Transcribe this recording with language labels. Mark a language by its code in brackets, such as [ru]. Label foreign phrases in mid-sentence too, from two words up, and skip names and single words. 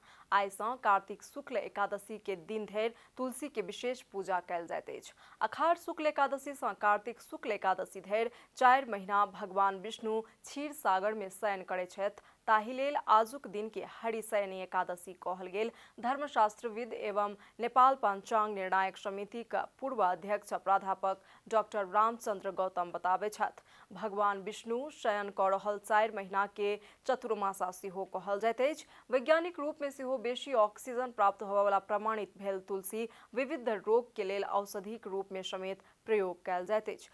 [mai] आइ सँ कार्तिक शुक्ल एकादशी के दिन धरि तुलसी के विशेष पूजा कयल जाइत अछि। अखाड़ शुक्ल एकादशी सँ कार्तिक शुक्ल एकादशी धरि 4 महीना भगवान विष्णु क्षीर सागर में शयन करैत छथि। ताहि लेल आजुक दिन के हरिशयनी एकादशी कहल गेल। धर्मशास्त्रविद एवं नेपाल पंचांग निर्णायक समिति का पूर्व अध्यक्ष प्राध्यापक डॉक्टर रामचंद्र गौतम बताबे छथि। भगवान विष्णु शयन कऽ रहल 4 महीना के चतुर्मासा सेहो कहल जाइत अछि। वैज्ञानिक रूप में सेहो बेसी ऑक्सीजन प्राप्त होबय वाला प्रमाणित भेल तुलसी विविध रोग के लेल औषधिक रूप में समेत प्रयोग कयल जाइत अछि।